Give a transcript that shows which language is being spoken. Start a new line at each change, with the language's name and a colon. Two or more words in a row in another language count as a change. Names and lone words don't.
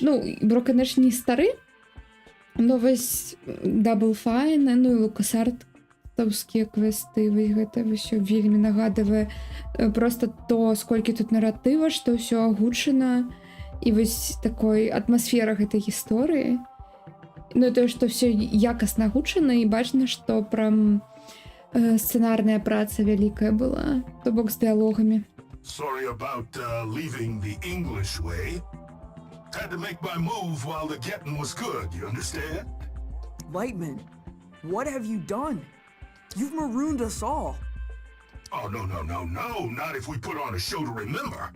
Belarusian: Ну, Broken Age не стары, но вось Double Fine, ну і LucasArts-таўскія квесты, вось гэта ўсё вельмі нагадвае просто то, сколькі тут наратыва, што ўсё агучана, і вось такой атмасфера гэтай гісторыі. Ну, тое, што ўсё якасна агучана, і бачна, што прям сцэнарная праца вялікая была, то бок з дыалогамі.
English: Sorry about leaving the English way. Had to make my move while the getting was good, you understand? Lightman, what have you done? You've marooned us all. Oh, no, not if we put on a show to remember.